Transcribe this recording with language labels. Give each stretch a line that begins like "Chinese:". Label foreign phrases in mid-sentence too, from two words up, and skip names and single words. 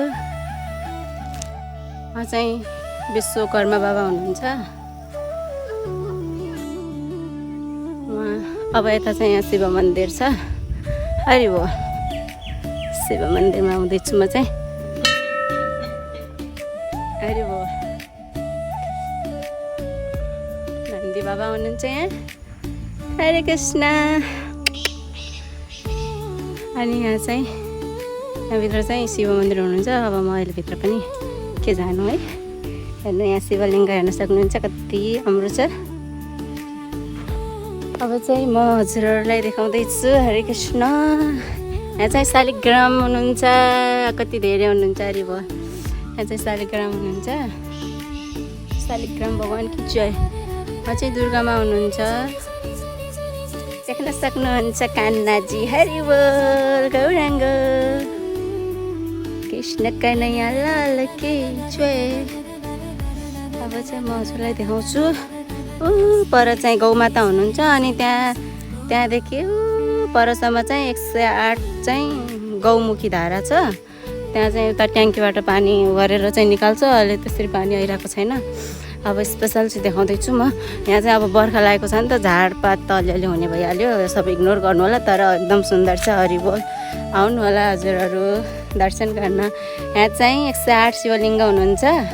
Nepali: उहाँ चाहिँ विश्वकर्मा बाबा हुनुहुन्छ उहाँ अब यता चाहिँ यहाँ शिव मन्दिर छ हरि बोल शिव मन्दिरमा आउँदैछु म चाहिँ हरि बोल बाबा हुनुहुन्छ यहाँ हरे कृष्ण अनि यहाँ चाहिँ यहाँभित्र चाहिँ शिव मन्दिर हुनुहुन्छ अब म अहिले भित्र पनि के जानु है हेर्नु यहाँ शिवलिङ्ग हेर्न सक्नुहुन्छ कति राम्रो छ अब चाहिँ म हजुरहरूलाई देखाउँदैछु हरे कृष्ण यहाँ चाहिँ शालिग्राम हुनुहुन्छ कति धेरै हुनुहुन्छ अरे भयो यहाँ चाहिँ शालिग्राम हुनुहुन्छ
Hindi: शालिग्राम भगवान् कि जय
Nepali: उहाँ चाहिँ दुर्गामा हुनुहुन्छ देख्न सक्नुहुन्छ कान्नाजी हरि बोल गौराङ्ग
Hindi: कृष्ण कन्हैया लाल की जय
Nepali: अब चाहिँ म हजुरलाई देखाउँछु पर चाहिँ गौमाता हुनुहुन्छ अनि त्यहाँदेखि परसम्म चाहिँ 108 चाहिँ गौमुखी धारा छ त्यहाँ चाहिँ उता ट्याङ्कीबाट पानी गरेर चाहिँ निकाल्छ अहिले त्यसरी पानी आइरहेको छैन अब स्पेसल चाहिँ देखाउँदैछु म यहाँ चाहिँ अब बर्खा लागेको छ नि त झाडपात त अलिअलि हुने भइहाल्यो सब इग्नोर गर्नु होला तर एकदम सुन्दर छ हरि बोल आउनु होला हजुरहरू दर्शन गर्न यहाँ चाहिँ 108 शिवलिङ्ग हुनुहुन्छ